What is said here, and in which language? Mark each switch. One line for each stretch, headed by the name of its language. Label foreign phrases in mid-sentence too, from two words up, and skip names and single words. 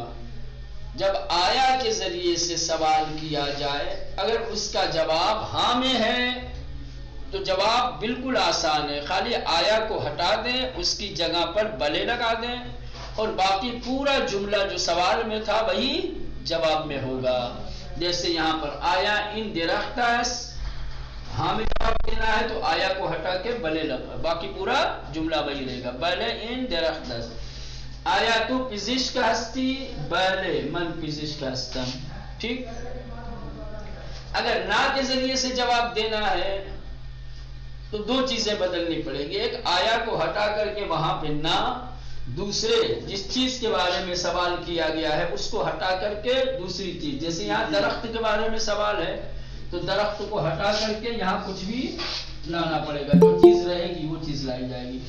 Urdu: جب آیا کے ذریعے سے سوال کیا جائے، اگر اس کا جواب ہاں میں ہے تو جواب بالکل آسان ہے، خالی آیا کو ہٹا دیں، اس کی جگہ پر بلے لگا دیں، اور باقی پورا جملہ جو سوال میں تھا وہی جواب میں ہوگا۔ جیسے یہاں پر
Persian: آیا ان درختس،
Urdu: ہاں میں جواب دینا ہے تو آیا کو ہٹا کے بلے لگا، باقی پورا جملہ وہی رہے گا،
Persian: بلے ان درختس۔ آیا تو پزشک ہستی، بلے من پزشک ہستم۔
Urdu: ٹھیک، اگر نا کے ذریعے سے جواب دینا ہے تو دو چیزیں بدلنی پڑے گی، ایک آیا کو ہٹا کر کے وہاں پہ نا، دوسرے جس چیز کے بارے میں سوال کیا گیا ہے اس کو ہٹا کر کے دوسری چیز، جیسے یہاں درخت کے بارے میں سوال ہے تو درخت کو ہٹا کر کے یہاں کچھ بھی لانا پڑے گا، جو چیز رہے گی وہ چیز لائی جائے گی۔